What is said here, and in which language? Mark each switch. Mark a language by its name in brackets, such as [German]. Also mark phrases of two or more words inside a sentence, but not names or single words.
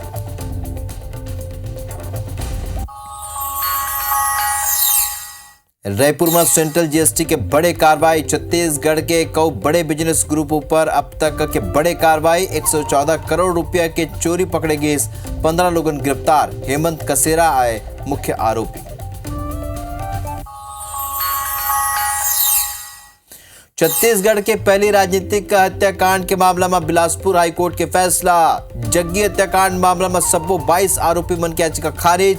[Chhattisgarhi] रायपुर में सेंट्रल जीएसटी के बड़े कार्रवाई। छत्तीसगढ़ के कई बड़े बिजनेस ग्रुपों पर अब तक के बड़े कार्रवाई। 114 करोड़ रुपया के चोरी पकड़े गए। 15 लोगों गिरफ्तार। हेमंत कसेरा आए मुख्य आरोपी। छत्तीसगढ़ के पहली राजनीतिक हत्याकांड के मामला में बिलासपुर हाईकोर्ट के फैसला। जग्गी हत्याकांड मामला में सबो 22 आरोपी मन की याचिका खारिज।